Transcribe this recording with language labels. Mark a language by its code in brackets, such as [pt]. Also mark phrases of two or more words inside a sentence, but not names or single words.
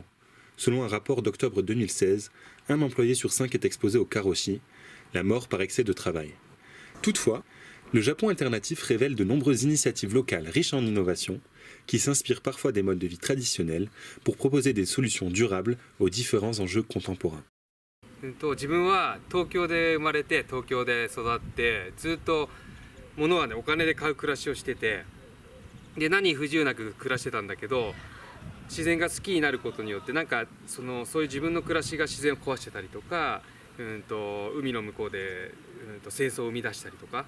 [fr] Selon un rapport d'octobre 2016, un employé sur 5 est exposé au karoshi, la mort par excès de travail. Toutefois, le Japon alternatif révèle de nombreuses initiatives locales riches en innovation, qui s'inspirent parfois des modes de vie traditionnels pour proposer des solutions durables aux différents enjeux contemporains. [ja] 自分は東京で生まれて東京で育ってずっと物はねお金で買う暮らしをしててで何不自由なく暮らしてたんだけど自然が好きになることによってなんかそういう自分の暮らしが自然を壊してたりとか、海の向こうで、戦争を生み出したりとか